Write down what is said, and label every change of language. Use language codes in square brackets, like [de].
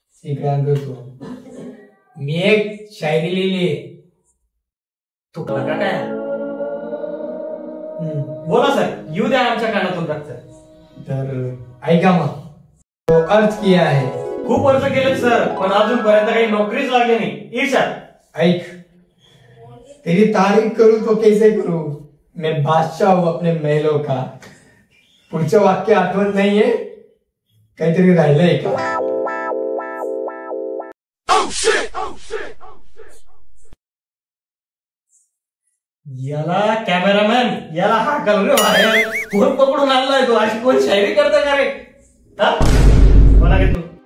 [mr] इकडे आणतो तू. मी एक शायरी लिहिली. तू का काय? बोला सर, येऊ द्या आमच्या कानातून रक्त. तर ऐका मग, [hi] तो अर्ज किया है. [mr] खूप अर्ज केले सर, पण अजूनपर्यंत काही नोकरीच लागली नाही. [hi] ईर्षाद ऐक, तेरी तारीफ करूं तो कैसे करूं, मैं बादशाह हूं अपने महलों का. [mr] पुढचं वाक्य आठवत नाहीये, काहीतरी राहिलंय का? याला कॅमेरामॅन, याला हाकल रे बाहेर. फोन पकडून आणलाय तो. अशी कोण शायरी करता का रे? बोला की तू.